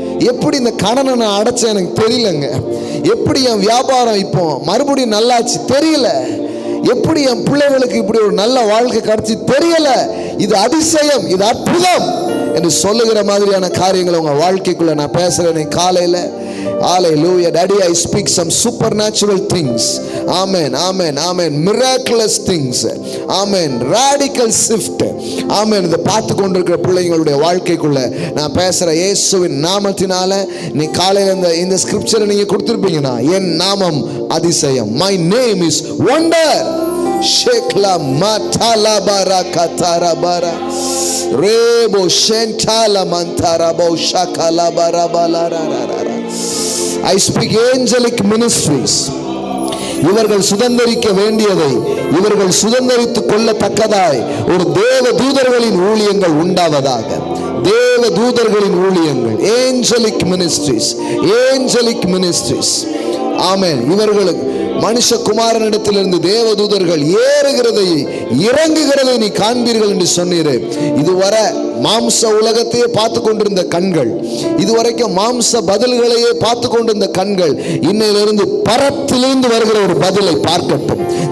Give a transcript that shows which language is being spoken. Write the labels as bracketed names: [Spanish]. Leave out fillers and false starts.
[Tamil] எப்படி இந்த கடனை நான் அடைச்சேன் எனக்கு தெரியலங்க. எப்படி என் வியாபாரம் இப்போ மறுபடியும் நல்லாச்சு தெரியல. எப்படி என் பிள்ளைகளுக்கு இப்படி ஒரு நல்ல வாழ்க்கை கிடைச்சி தெரியல. இது அதிசயம், இது அற்புதம் என்று சொல்லுகிற மாதிரியான காரியங்களை உங்க வாழ்க்கைக்குள்ள நான் பேசுறேன் காலையில. [English] Hallelujah. Daddy, I speak some supernatural things. Amen, amen, amen. Miraculous things. Amen. Radical shift. Amen. [Tamil] இதை பார்த்து கொண்டிருக்கிற பிள்ளைங்களுடைய வாழ்க்கைக்குள்ள நான் பேசுற இயேசுவின் நாமத்தினால நீ காலையில இந்த ஸ்கிரிப்சரை நீங்க கொடுத்திருப்பீங்கன்னா, என் நாமம் அதிசயம். [English] My name is wonder. Shekla matala bara katara bara rebo shentala mantara bo shakala bara balara. I speak angelic ministries. [Tamil] இவர்கள் சுதந்தரிக்க வேண்டியதை இவர்கள் சுதந்தரித்துக் கொள்ளத்தக்கதாய் ஒரு தேவ தூதர்களின் ஊழியங்கள் உண்டாவதாக. தேவ தூதர்களின் ஊழியங்கள், [English] angelic ministries, angelic ministries. [Tamil] ஆமென். இவர்களுக்கு மனுஷகுமாரனிடத்திலிருந்து தேவதூதர்கள் ஏறுகிறதை இறங்குகிறதை நீ காண்பீர்கள் என்று சொன்னீரே. இதுவரை மாம்ச உலகத்தையே பார்த்து கொண்டிருந்த கண்கள், இதுவரைக்கும் மாம்ச பதில்களையே பார்த்து கொண்டிருந்த கண்கள் இன்னையிலிருந்து பரத்திலிருந்து வருகிற ஒரு பதிலை பார்க்கட்டும்.